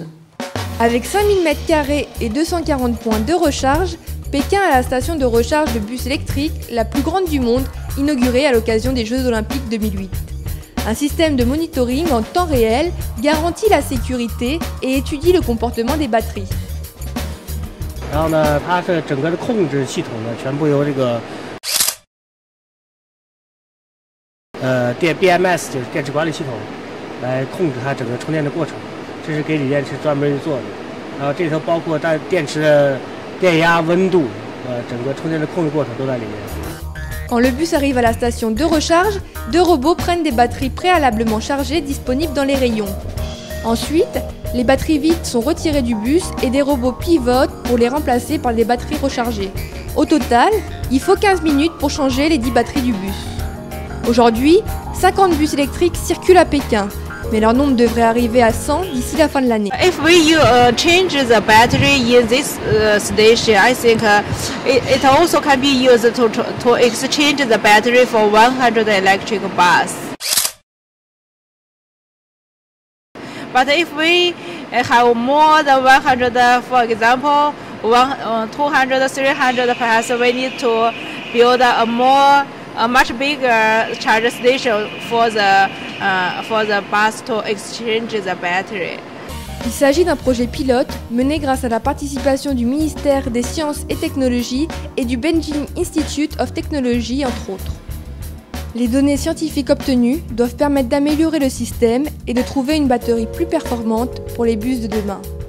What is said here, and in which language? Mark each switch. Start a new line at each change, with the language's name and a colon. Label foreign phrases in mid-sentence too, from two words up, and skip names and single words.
French: Avec 5000 m² et 240 points de recharge, Pékin a la station de recharge de bus électriques la plus grande du monde, inaugurée à l'occasion des Jeux Olympiques 2008. Un système de monitoring en temps réel garantit la sécurité et étudie le comportement des batteries.
Chinese: 然后呢，它是整个的控制系统呢，全部由这个BMS 就是电池管理系统来控制它整个充电的过程，这是给锂电池专门做的。然后这里头包括电池的电压、温度，整个充电的控制过程都在里面。
French: Quand le bus arrive à la station de recharge, 2 robots prennent des batteries préalablement chargées disponibles dans les rayons. Ensuite, les batteries vides sont retirées du bus et des robots pivotent pour les remplacer par des batteries rechargées. Au total, il faut 15 minutes pour changer les 10 batteries du bus. Aujourd'hui, 50 bus électriques circulent à Pékin, mais leur nombre devrait arriver à 100 d'ici la fin de l'année.
English: If we change the battery in this station, I think it also can be used to exchange the battery for 100 electric bus. But if we have more than 100, for example, 200, 300, perhaps we need to build a more a much bigger charge station for the bus to exchange the battery.
French: Il s'agit d'un projet pilote mené grâce à la participation du ministère des Sciences et Technologies et du Beijing Institute of Technology, entre autres. Les données scientifiques obtenues doivent permettre d'améliorer le système et de trouver une batterie plus performante pour les bus de demain.